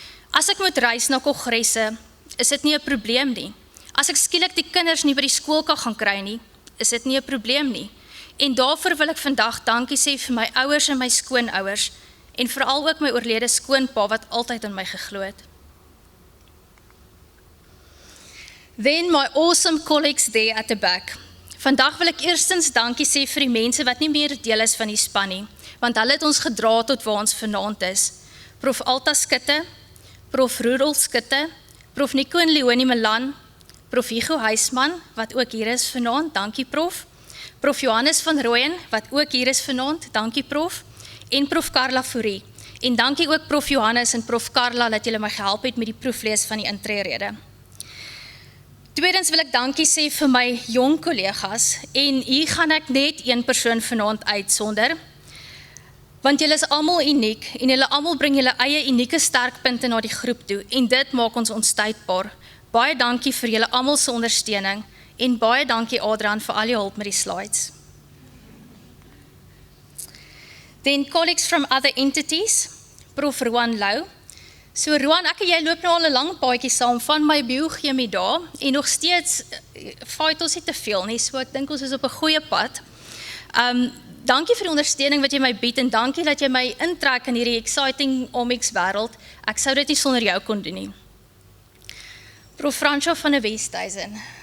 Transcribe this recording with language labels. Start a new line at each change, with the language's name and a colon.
Afrikaans: As ek moet reis na kongresse, is dit nie 'n probleem nie. As ek skielik die kinders nie by die skool kan gaan kry nie, is dit nie 'n probleem nie. En daarvoor wil ek vandag dankie sê vir my ouers en my skoonouers, en veral ook my oorlede skoonpa wat altyd in my geglo het.
English: Then my awesome colleagues there at the back.
Afrikaans: Vandag wil ek eerstens dankie sê vir die mense wat nie meer deel is van die span nie, want hulle het ons gedra tot waar ons vanaand is. Prof Alta Skutte, Prof Rudolf Skutte, Prof Nico en Leonie Milan, Prof Hugo Huisman, wat ook hier is vanaand, dankie Prof. Prof Johannes van Rooyen, wat ook hier is vanaand, dankie Prof. En Prof Carla Fourie. En dankie ook Prof Johannes en Prof Carla dat julle my gehelp het met die proeflees van die intrerede. Tweedens wil ek dankie sê vir my jong kollegas, en hier gaan ek net een persoon vanaand uitsonder, want julle is almal uniek, en julle almal bring julle eie unieke sterkpunte na die groep toe, en dit maak ons onstuitbaar. Baie dankie vir julle almal se ondersteuning, en baie dankie Adrian vir al jou hulp met die slides.
English: Then colleagues from other entities, Prof Roan Lou.
Afrikaans: So Roan, ek en jy loop nou al 'n lang paadjie saam van my biochemie daar, en nog steeds fight ons nie te veel nie, so ek dink ons is op 'n goeie pad. Dankie vir die ondersteuning wat jy my bied, en dankie dat jy my intrek in hierdie exciting omics wêreld. Ek sou dit nie sonder jou kon doen nie. Prof Fransjo van der Westhuizen.